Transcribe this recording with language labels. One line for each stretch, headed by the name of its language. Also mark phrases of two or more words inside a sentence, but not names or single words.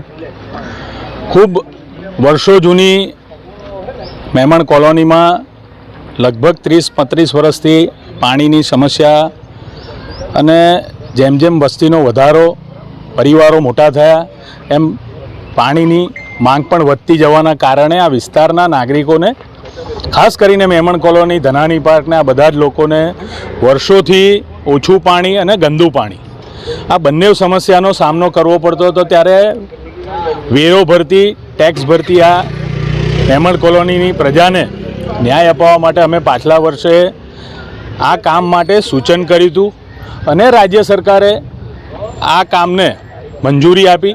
Gujarati: ખૂબ વર્ષો જૂની મેમન કૉલોનીમાં લગભગ 30-35 વર્ષથી પાણીની સમસ્યા અને જેમ જેમ વસ્તીનો વધારો, પરિવારો મોટા થયા એમ પાણીની માંગ પણ વધતી જવાના કારણે આ વિસ્તારના નાગરિકોને, ખાસ કરીને મેમન કૉલોની, ધનાની પાર્ક ને આ બધા જ લોકોને વર્ષોથી ઓછું પાણી અને ગંદું પાણી આ બંને સમસ્યાનો સામનો કરવો પડતો હતો। ત્યારે વેરો ભરતી, ટેક્સ ભરતી આ મેમન કૉલોનીની પ્રજાને ન્યાય અપાવવા માટે અમે પાછલા વર્ષે આ કામ માટે સૂચન કર્યું હતું અને રાજ્ય સરકારે આ કામને મંજૂરી આપી।